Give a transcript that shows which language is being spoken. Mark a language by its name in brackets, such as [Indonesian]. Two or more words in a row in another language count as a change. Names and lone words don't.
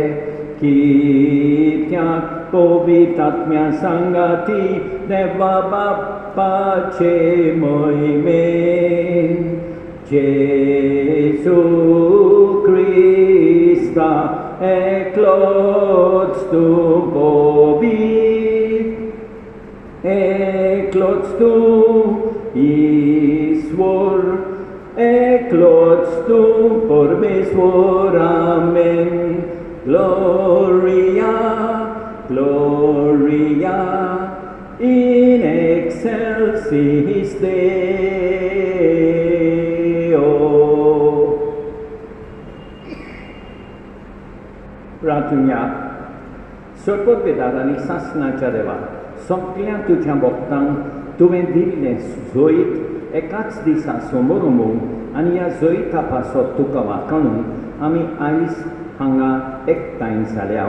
[Konkani] कित्याक पवित्र आत्म्या सांगाती देवा बापाचे मोहिमेन जेसू क्रिस्ता एकलोच तूं पवित्र एकलोच तूं ईश्वर एकलोच तूं परमेश्वर. आमेन. [Latin] Gloria, Gloria in excelsis Deo. [Konkani] प्रार्थना. सोडपदवेदार आनी सासणाच्या देवा सगळ्या तुझ्या भक्तांक तुवें दिल्लें जोईत एकाच दिसा समोर आनी ह्या जोईता पासत तुका वाखाणून आमी आयज हांगा एकठांय जाल्या.